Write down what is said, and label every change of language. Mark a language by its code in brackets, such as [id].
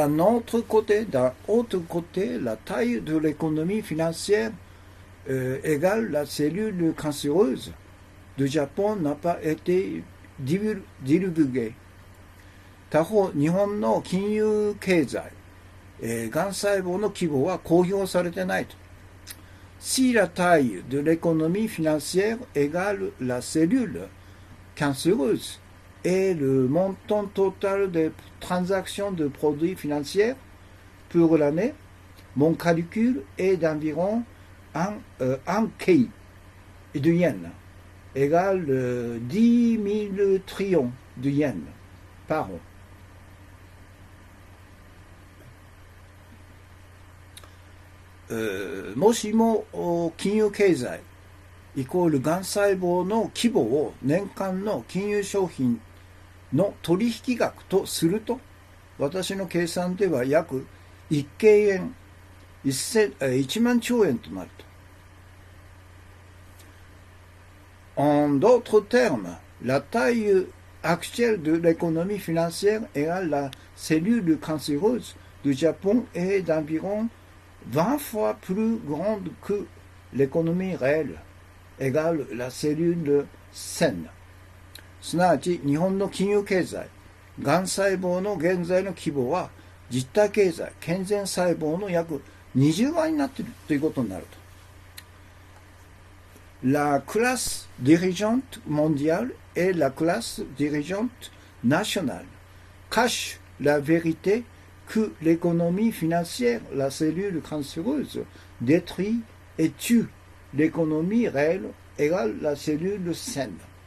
[fr] D'un autre côté, la taille de l'économie financière égale la cellule cancéreuse du Japon n'a pas été divulguée。 [ja] 他方、日本の金融経済、がん細胞の規模は公表されてないと。 [fr] Si la taille de l'économie financière égale la cellule cancéreuse et le montant total des transactions de produits financiers pour l'année, mon calcul est d'environ 1 kei de yens, égale 10 000 trillions de yens par an。 [ja] もしも金融経済イコールがん細胞の規模を年間の金融商品の取引額とすると、私の計算では約1京円1万兆円となると。 [fr] En d'autres termes, la taille actuelle de l'économie financière égale la cellule cancéreuse du Japon est d'environ 20 fois plus grande que l'économie réelle égale la cellule saine。 [ja] すなわち日本の金融経済、がん細胞の現在の規模は実体経済、健全細胞の約20倍になっているということになると。 [fr] La classe dirigeante mondiale et la classe dirigeante nationale cachent la vérité que l'économie financière, la cellule cancéreuse, détruit et tue l'économie réelle égale la cellule saine。